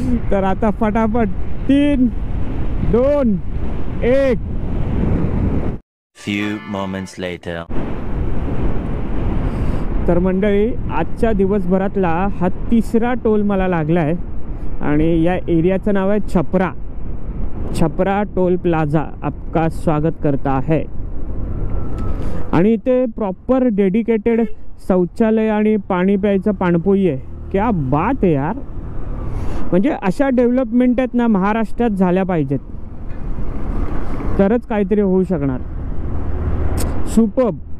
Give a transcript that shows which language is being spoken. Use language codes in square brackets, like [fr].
[mr] तर आता फटाफट 3, 2, 1. [en] Few moments later. [mr] तर मंडळी, आजच्या दिवसभरातला हा 3रा टोल मला लागला आहे आणि या एरियाचं नाव आहे छपरा. [hi] छपरा टोल प्लाझा आपका स्वागत करता है. [mr] आणि इथे प्रॉपर डेडिकेटेड शौचालय आणि पाणी प्यायचं पाणपोई आहे. [hi] क्या बात [mr] आहे यार. म्हणजे अशा डेव्हलपमेंट आहेत ना महाराष्ट्रात झाल्या पाहिजेत, तरच काहीतरी होऊ शकणार. सुपर्ब.